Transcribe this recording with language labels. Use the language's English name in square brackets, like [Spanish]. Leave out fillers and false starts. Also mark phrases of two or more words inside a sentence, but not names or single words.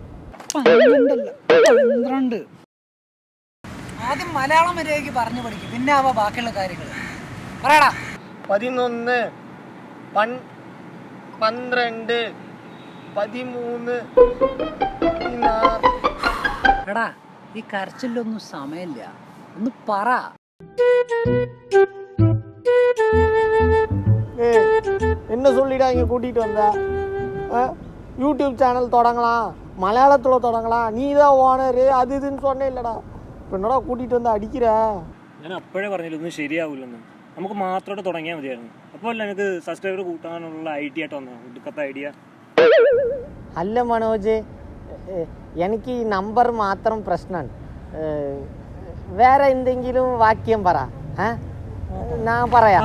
[Malayalam] 12 ആദ്യം മലയാളം മര്യാദയ്ക്ക് പറഞ്ഞു പഠിക്കും, പിന്നെ ആവാ ബാക്കിയുള്ള കാര്യങ്ങൾ. പറയടാ. 11 12 13 16. എടാ, ഈ കരച്ചിലൊന്നും സമയമില്ല, ഒന്ന് പറ. [Tamil] என்ன சொல்லிடா இங்கே கூட்டிகிட்டு வந்த? [English] YouTube channel [Tamil] தொடங்கலாம், மலையாளத்தில் தொடங்கலாம், நீ தான் ஓனரு, அது இதுன்னு சொன்னே இல்லைடா. இப்போ என்னடா கூட்டிகிட்டு வந்து അടിக்கிற? [Malayalam] ഞാൻ അപ്പോഴേ പറഞ്ഞില്ല ഒന്നും ശരിയാവില്ലെന്ന്. നമുക്ക് മാത്രമായിട്ട് തുടങ്ങിയാൽ മതിയായിരുന്നു. അപ്പോൾ അല്ല എനിക്ക് സബ്സ്ക്രൈബർ കൂട്ടാനുള്ള ഐഡിയ ആയിട്ട് വന്നത്, ഒടുക്കത്തെ ഐഡിയ. അല്ല മനോജ്, എനിക്ക് ഈ നമ്പർ മാത്രം പ്രശ്നമാണ്. വേറെ എന്തെങ്കിലും വാക്യം പറ, ഞാൻ പറയാം.